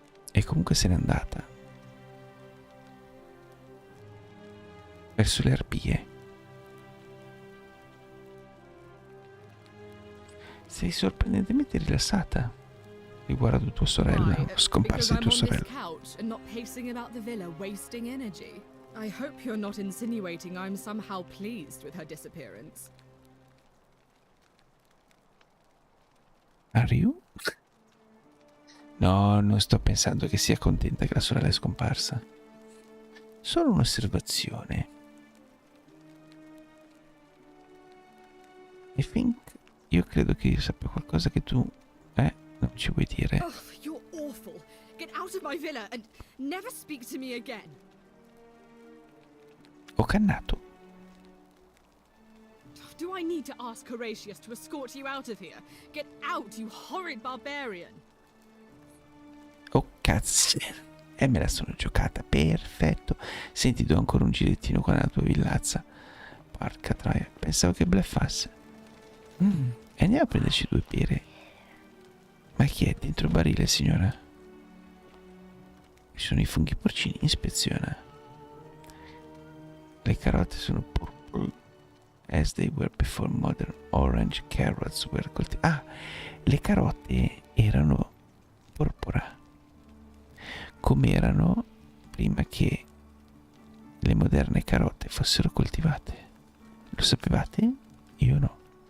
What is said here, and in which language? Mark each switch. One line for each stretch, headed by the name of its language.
Italian: E comunque se n'è andata. Verso le arpie. Sei sorprendentemente rilassata riguardo tua sorella,
English: Why?
Italian: o scomparsa di tua
English: Because I'm on this couch and not pacing about the villa, wasting energy. I hope you're not insinuating I'm somehow pleased with her disappearance. Are you?
Italian: No, non sto pensando che sia contenta che la sorella è scomparsa. Solo un'osservazione. Io credo che io sappia qualcosa che tu, non ci vuoi dire.
English: Oh, you're awful. Get out of my villa and never speak to me again.
Italian: Ho cannato.
English: Do I need to ask Horatius to escort you out of here? Get out, you horrid barbarian.
Italian: Oh cazzo. E me la sono giocata, perfetto. Senti, do ancora un girettino qua nella tua villazza. Porca troia, pensavo che bleffasse. E andiamo a prenderci due pere. Ma chi è dentro il barile, signora? Ci sono i funghi porcini, ispeziona. Le carote sono
English: purple as they were before modern orange carrots were coltivate.
Italian: Ah, le carote erano porpora, come erano prima che le moderne carote fossero coltivate. Lo sapevate? Io no.